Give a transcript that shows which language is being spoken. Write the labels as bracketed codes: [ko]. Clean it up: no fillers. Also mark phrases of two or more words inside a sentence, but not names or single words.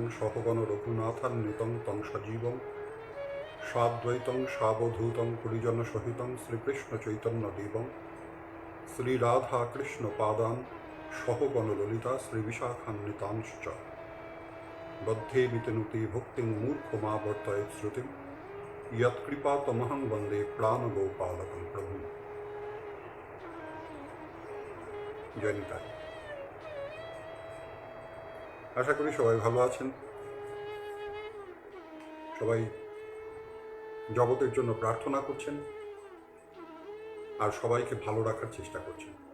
[sa] सहगण रघुनाथान्वितं तं सजीवं साद्वैतं सावधूतं परिजनसहितं श्रीकृष्णचैतन्यदेवं श्रीराधाकृष्णपादान् सहगण ललिता श्रीविशाखान्वितांश्च बद्धे वितनुते भुक्तिं मूर्खमावर्तयेत् श्रुतिं यत्कृपातमहं वन्दे प्राणगोपालकं प्रभुम्। [bn] জয় নিতাই। আশা করি সবাই ভালো আছেন, সবাই জগতের জন্য প্রার্থনা করছেন আর সবাইকে ভালো রাখার চেষ্টা করছেন।